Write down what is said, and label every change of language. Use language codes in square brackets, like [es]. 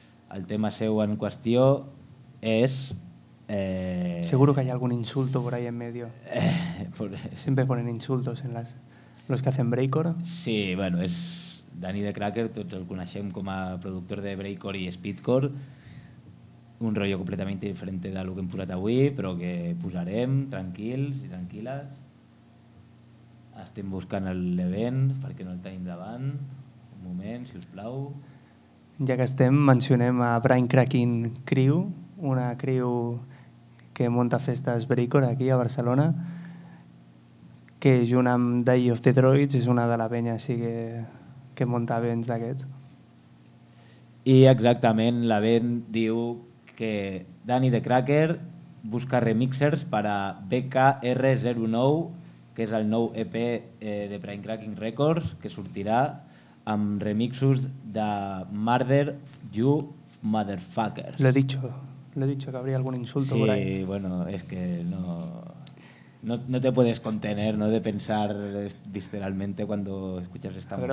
[ca] El tema seu en qüestió és... [es] Seguro que hay algún insulto por ahí en medio. Siempre ponen insultos en las, los que hacen Breakcore. [ca] Sí, bueno, es Danny de Cracker, tots el coneixem com a productor de Breakcore i Speedcore. Un rollo completament diferent [es] de lo que [ca] hem posat avui, però que posarem tranquils i tranquil·les. Estem buscant l'event perquè no el tenim davant. Un moment, si us plau. Ja que estem, mencionem a Brain Cracking Crew, una crew que munta festes Breakcore aquí a Barcelona, que junt amb Day of the Droids és una de la penya així que munta events d'aquests. I exactament, l'event diu que Danny the Cracker busca remixers per a BKR09, que és el nou EP de Brain Cracking Records, que sortirà amb remixos de Murder You Motherfuckers. [es] Lo he dicho, que habría algún insulto sí, por ahí. Sí, bueno, es que no te puedes contener, ¿no?, de pensar visceralmente cuando escuchas esta música.